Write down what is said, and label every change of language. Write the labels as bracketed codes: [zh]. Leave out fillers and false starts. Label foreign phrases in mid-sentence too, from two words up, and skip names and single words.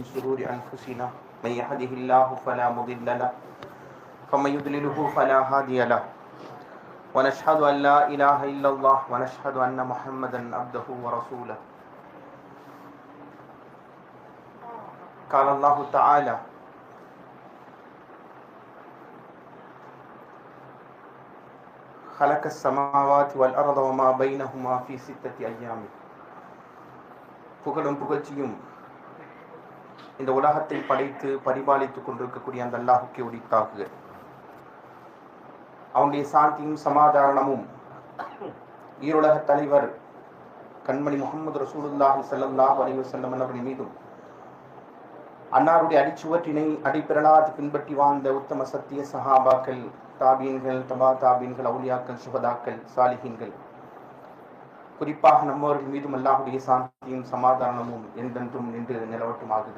[ar] شرور أنفسنا من يهده الله فلا مضل له ومن يضلله فلا هادي له ونشهد أن لا إله إلا الله ونشهد أن محمدا عبده ورسوله. قال الله تعالى: خلق السماوات والأرض وما بينهما في 6 أيام. [ta] புகழும் புகழ்ச்சியும் இந்த உலகத்தை படைத்து பரிபாலித்துக் கொண்டிருக்கக்கூடிய அந்த அல்லாஹுக்கே உரித்தாகுக. அவனுடைய சாந்தியும் சமாதானமும் ஈருலக தலைவர் கண்மணி முஹம்மது [ar] رسول الله صلى الله عليه وسلم [ta] அவர்கள் மீதும் அன்னாருடைய அடிச்சுவற்றினை அடிப்பிரலாது பின்பற்றி வாழ்ந்த உத்தம சத்திய சஹாபாக்கள், தாபீன்கள், தபா தாபீன்கள், அவுலியாக்கள், சுஹதாக்கள், சாலிஹீன்கள், குறிப்பாக நம்மவர்கள் மீதும் அல்லாஹுடைய சாந்தியும் சமாதானமும் என்றென்றும் நின்று நிலவட்டுமாகுக.